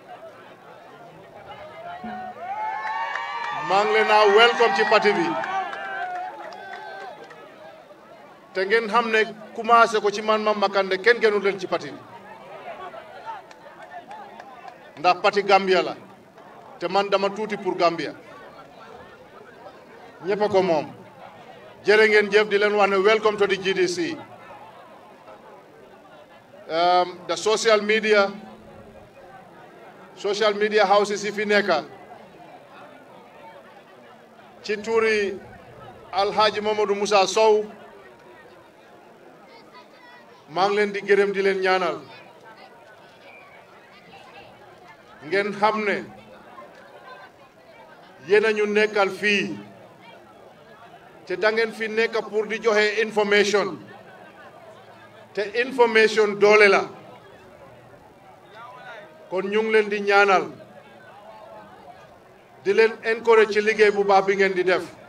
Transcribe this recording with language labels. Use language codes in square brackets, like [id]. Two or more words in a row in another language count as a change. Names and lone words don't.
[wo] maa ngi leen a welcome ci parti bi te ngeen xam ne commencé ko ci man Mama Kandeh kenn gënul leen ci parti bi ndax parti Gambia la te man dama tuuti pour Gambia ñëpp a ko moom jërë ngeen jëf di leen wax ne [en] welcome to the GDC the social media houses [wo] yi fi nekka ci tuuri Alhaji Mamadou Moussa Sow maa ngi leen di gërëm di leen ñaanal ngeen xam ne yéen a ñu nekkal fii te da ngeen fi nekk pour di joxe information te information doole la kon ñu ngi leen di ñaanal di leen encourage ci liggéey bu baax bi ngeen di def